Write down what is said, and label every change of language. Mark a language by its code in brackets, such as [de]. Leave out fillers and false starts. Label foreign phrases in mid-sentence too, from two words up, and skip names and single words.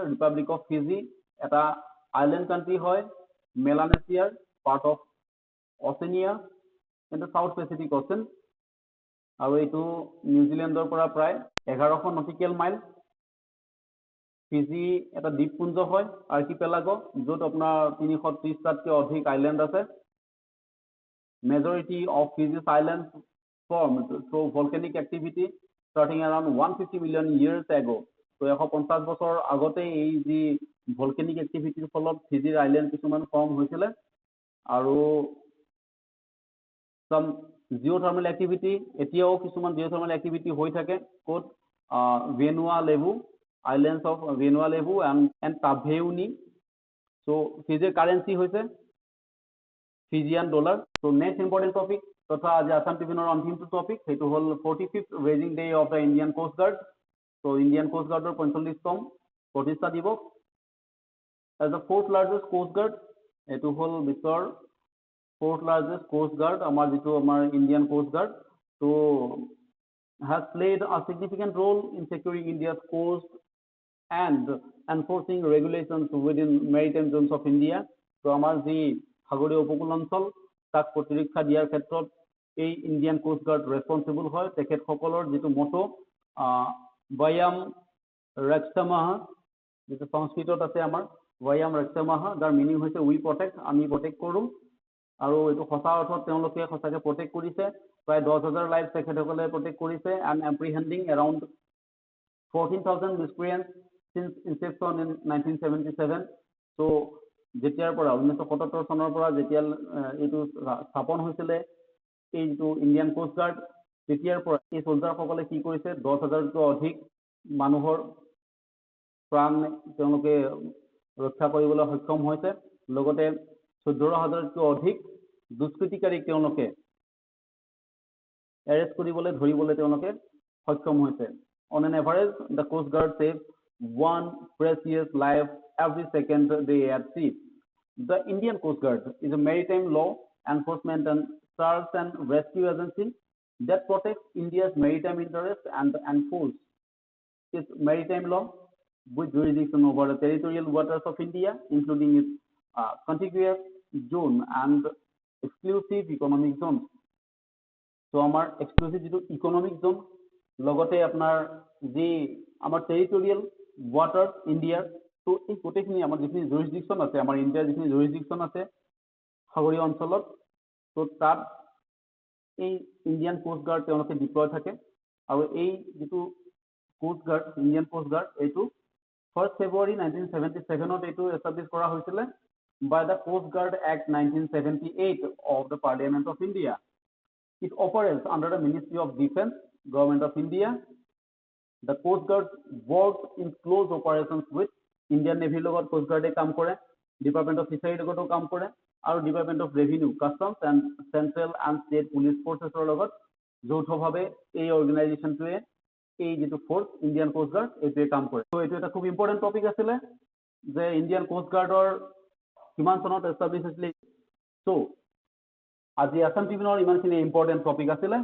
[en] Republic of Fiji এটা island country হয়, Melanesia's part of Oceania in the South Pacific Ocean. [as] আৰু এইটো নিউজিলেণ্ডৰ পৰা প্ৰায় 1100 [en] nautical mile [as] ফিজি এটা দ্বীপপুঞ্জ হয় আৰ্কিপেলাগো, য'ত আপোনাৰ 330টাতকৈ অধিক আইলেণ্ড আছে। [en] Majority of Fiji's islands formed through volcanic activity starting around 150 million years ago. [as] So 150 বছৰ আগতে এই যি [en] volcanic activity [as] ফলত ফিজিৰ আইলেণ্ড কিছুমান ফৰ্ম হৈছিল আৰু [en] some geothermal activity [as] এতিয়াও কিছুমান [en] geothermal activity [as] হৈ থাকে ক'ত Vanuatu [en] islands of Vanuatu and Taveuni. So Fiji's currency হৈছে Fijian dollar. So next important topic [as] তথা আজি আসাম ট্ৰিবিউনৰ অন্তিমটো টপিক সেইটো হ'ল [en] 45th raising day of the Indian Coast Guard. [as] So Indian Coast Guardৰ 45তম প্ৰতিষ্ঠা দিৱস। [en] As the fourth largest coast guard, [as] এইটো হ'ল বিশ্বৰ [en] fourth largest coast guard [as] আমাৰ যিটো আমাৰ [en] Indian Coast Guard, so has played a significant role in securing India's coast and enforcing regulations within maritime zones of India. [as] So আমাৰ যি সাগৰীয় উপকূল অঞ্চল তাক প্ৰতিৰক্ষা দিয়াৰ ক্ষেত্ৰত এই ইণ্ডিয়ান কোষ্ট গাৰ্ড ৰেছপন্সিবল হয়। তেখেতসকলৰ যিটো মটো [sa] वयं रक्षामः, [as] যিটো সংস্কৃতত আছে আমাৰ [sa] वयं रक्षामः, [as] যাৰ মিনিং হৈছে [en] we protect, [as] আমি প্ৰটেক্ট কৰোঁ। আৰু এইটো সঁচা অৰ্থত তেওঁলোকে সঁচাকৈ প্ৰটেক্ট কৰিছে। [en] প্ৰায় 10,000 লাইফ [as] তেখেতসকলে প্ৰটেক্ট কৰিছে [en] and apprehending around 14,000 miscreants since inception in 1977. [as] So যেতিয়াৰ পৰা 1977 চনৰ পৰা যেতিয়া এইটো স্থাপন হৈছিলে এই যিটো ইণ্ডিয়ান কোষ্ট গাৰ্ড, তেতিয়াৰ পৰা এই সোলজাৰসকলে কি কৰিছে 10,000তকৈ অধিক মানুহৰ প্ৰাণ তেওঁলোকে ৰক্ষা কৰিবলৈ সক্ষম হৈছে। লগতে 14,000তকৈ অধিক দুষ্কৃতিকাৰীক তেওঁলোকে এৰেষ্ট কৰিবলৈ ধৰিবলৈ তেওঁলোকে সক্ষম হৈছে। [en] On an average, the Coast Guard saves one precious life every second they at sea. The Indian Coast Guard is a maritime law enforcement and search and rescue agency that protects India's maritime interests and enforces its maritime law with jurisdiction over the territorial waters of India, including its contiguous zone and exclusive economic zones. [as] So আমাৰ এক্সক্লুসিভ যিটো [en] economic zone, [as] লগতে আপোনাৰ যি আমাৰ [en] territorial water [as] ইণ্ডিয়াৰ, তো এই গোটেইখিনি আমাৰ যিখিনি জুৰিছডিকশ্যন আছে, আমাৰ ইণ্ডিয়াৰ যিখিনি জুৰিছডিকশ্যন আছে সাগৰীয় অঞ্চলত, তো তাত এই ইণ্ডিয়ান কোষ্ট গাৰ্ড তেওঁলোকে ডিপ্লয় থাকে। আৰু এই যিটো কোষ্ট গাৰ্ড ইণ্ডিয়ান কোষ্ট গাৰ্ড এইটো 1st February 1977 এইটো এষ্টাব্লিছ কৰা হৈছিলে [en] by the Coast Guard Act 1978 of the Parliament of India. It operates under the Ministry of Defense, Government of India. The Coast Guard works in close operations with Indian Navy লগত Coast Guard [as] কাম কৰে, Department of Fishery লগতো কাম কৰে, আৰু Department of Revenue, Customs and Central and State Police Forces লগত যৌথভাৱে এই অৰ্গেনাইজেশ্যনটোৱে এই যিটো ফ'ৰ্চ ইণ্ডিয়ান কোষ্ট গাৰ্ড এইটোৱে কাম কৰে। ত' এইটো এটা খুব [en] important topic [as] আছিলে যে ইণ্ডিয়ান কোষ্ট গাৰ্ডৰ কিমান চনত এষ্টাব্লিছ হৈছিলে। চ' আজি আসাম ট্ৰিবিউনৰ ইমানখিনি [en] important topic [as] আছিলে।